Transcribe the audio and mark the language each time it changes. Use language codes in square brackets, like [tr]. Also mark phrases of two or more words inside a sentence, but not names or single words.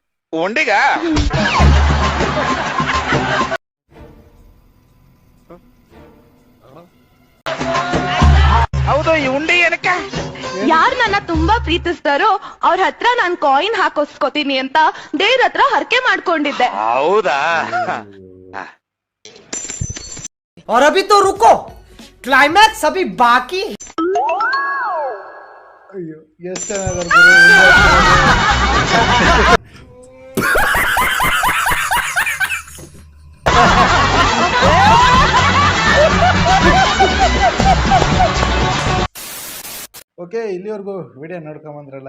[kn] ಹೌದು, ಈ ಉಂಡಿ ಏನಕ್ಕೆ? ಯಾರು ನನ್ನ ತುಂಬಾ ಪ್ರೀತಿಸ್ತಾರೋ ಅವ್ರ ಹತ್ರ ನಾನ್ ಕಾಯಿನ್ ಹಾಕೋಸ್ಕೋತೀನಿ ಅಂತ ದೇವ್ರ ಹತ್ರ ಹರಕೆ ಮಾಡ್ಕೊಂಡಿದ್ದೆ. ಹೌದಾ? [hi] और अभी तो रुको, क्लाइमैक्स अभी बाकी. [kn] ಅಯ್ಯೋ, ಎಷ್ಟು ಚೆನ್ನಾಗಿ ಗುರು. ಓಕೆ, ಇಲ್ಲಿವರೆಗೂ ವಿಡಿಯೋ ನೋಡ್ಕೊಂಬಂದ್ರಲ್ಲ.